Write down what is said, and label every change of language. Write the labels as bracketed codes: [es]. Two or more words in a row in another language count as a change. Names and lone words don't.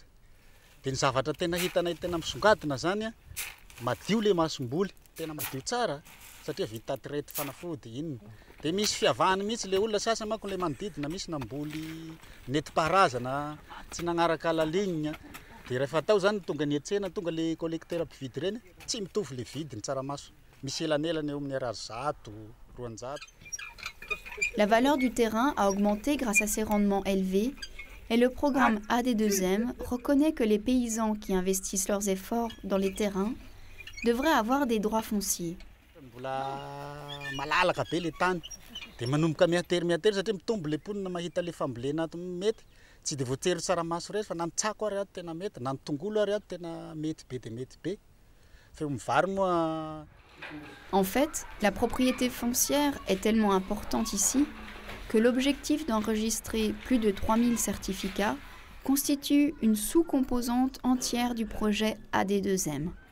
[mg] Dia ny zavatra tena hitanay tena misongadina zany madio le masomboly, tena madio tsara satria vita traite fanafody inona. Dia misy fiavahany mihitsy le olona sasany manko le manodidina misy namboly nentim-paharazana tsy nagnaraka [fr] la ligne. [mg] Dia rehefa tao zany tonga ny tsena tonga le collecteur mpividy reny tsy mitovy le vidiny tsaramaso. Misy elanelany eo amin'ny 100. [fr] La valeur du terrain a augmenté grâce à ses rendements élevés et le programme AD2M reconnaît que les paysans qui investissent leurs efforts dans les terrains devraient avoir des droits fonciers. En fait, la propriété foncière est tellement importante ici que l'objectif d'enregistrer plus de 3000 certificats constitue une sous-composante entière du projet AD2M.